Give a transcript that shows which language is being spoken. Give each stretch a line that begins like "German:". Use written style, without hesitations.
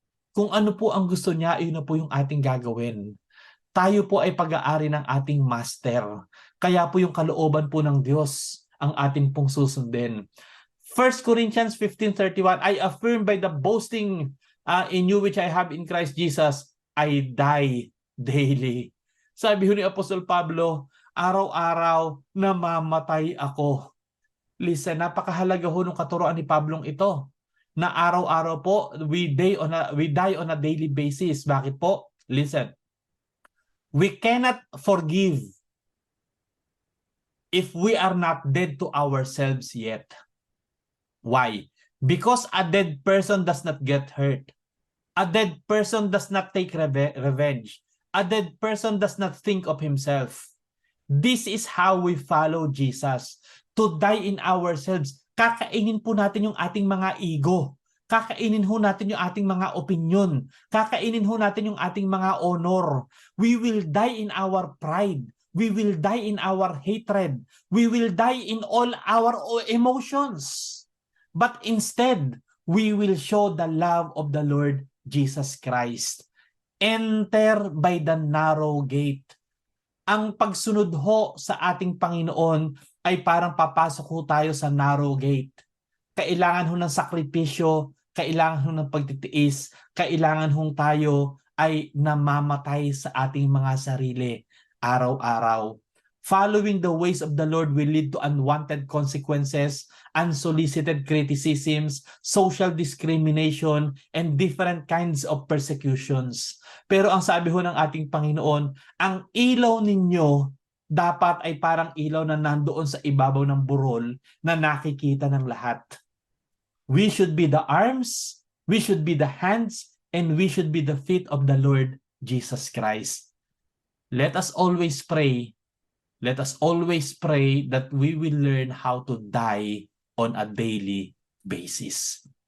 Filipino: Kung ano po ang gusto niya, yun na po yung ating gagawin. Tayo po ay pag-aari ng ating master. Kaya po yung kalooban po ng Diyos ang ating pong susundin.
English: 1 Corinthians 15:31, I affirm by the boasting in you which I have in Christ Jesus, I die daily.
Filipino: Sabi ho ni Apostol Pablo, araw-araw namamatay ako. Listen, napakahalaga ho ng katuroan ni Pablong ito. Na araw-araw po,
English: we die on a daily basis.
Filipino: Bakit po? Listen.
English: We cannot forgive if we are not dead to ourselves yet. Why? Because a dead person does not get hurt. A dead person does not take revenge. A dead person does not think of himself. This is how we follow Jesus. To die in ourselves.
Filipino: Kakainin po natin yung ating mga ego. Kakainin ho natin yung ating mga opinion. Kakainin ho natin yung ating mga honor.
English: We will die in our pride. We will die in our hatred. We will die in all our emotions. But instead, we will show the love of the Lord Jesus Christ. Enter by the narrow gate.
Filipino: Ang pagsunod ho sa ating Panginoon ay parang papasok ho tayo sa
English: narrow gate.
Filipino: Kailangan ho ng sakripisyo, kailangan ho ng pagtitiis, kailangan ho tayo ay namamatay sa ating mga sarili araw-araw.
English: Following the ways of the Lord will lead to unwanted consequences, unsolicited criticisms, social discrimination, and different kinds of persecutions.
Filipino: Pero ang sabi ho ng ating Panginoon, ang ilaw ninyo dapat ay parang ilaw na nandoon sa ibabaw ng burol na nakikita ng lahat.
English: We should be the arms, we should be the hands, and we should be the feet of the Lord Jesus Christ. Let us always pray. Let us always pray that we will learn how to die on a daily basis.